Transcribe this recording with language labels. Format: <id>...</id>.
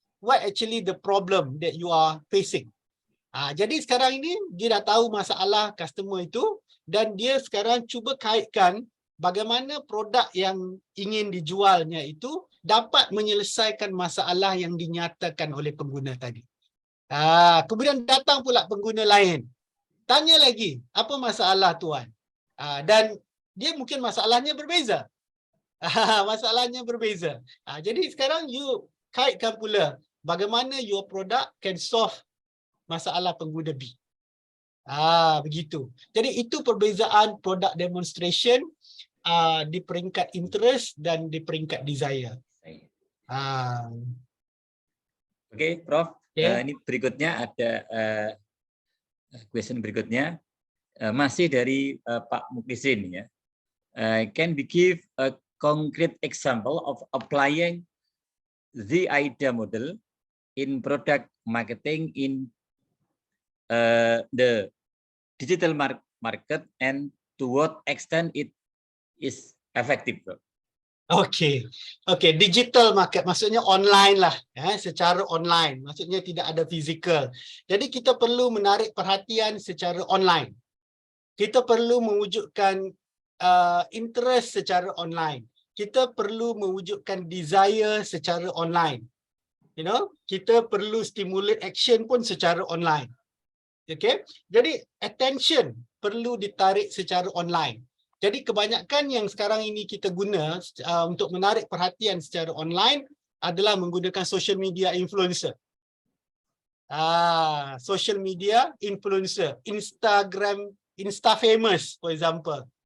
<en>What actually the problem that you are facing?</en> <ms>Jadi sekarang ini dia dah tahu masalah customer itu dan dia sekarang cuba kaitkan bagaimana produk yang ingin dijualnya itu dapat menyelesaikan masalah yang dinyatakan oleh pengguna tadi. Kemudian datang pula pengguna lain. Tanya lagi, apa masalah tuan? Dan dia mungkin masalahnya berbeza. Masalahnya berbeza. Jadi sekarang you kaitkan pula bagaimana</ms> <en>your product can solve</en> <ms>masalah pengguna B. Begitu. Jadi itu perbezaan product demonstration di peringkat interest dan di peringkat desire.</ms> <id>Oke, Prof.</id> <en>Okay.</en> <id>Ini berikutnya ada question berikutnya masih dari Pak Muklisin ya.</id> <en>Can we give a concrete example of applying the IDEA model in product marketing in the digital market and to what extent it is effective?</en> <ms>Okay, digital market maksudnya online lah, secara online, maksudnya tidak ada fizikal. Jadi kita perlu menarik perhatian secara online. Kita perlu mewujudkan interest secara online. Kita perlu mewujudkan desire secara online. Kita perlu</ms> <en>stimulate action</en> <ms>pun secara online. Okay, jadi attention perlu ditarik secara online. Jadi kebanyakan yang sekarang ini kita guna untuk menarik perhatian secara online adalah menggunakan social media influencer.</ms> <en>Social media influencer, Instagram, Insta famous for example.</en>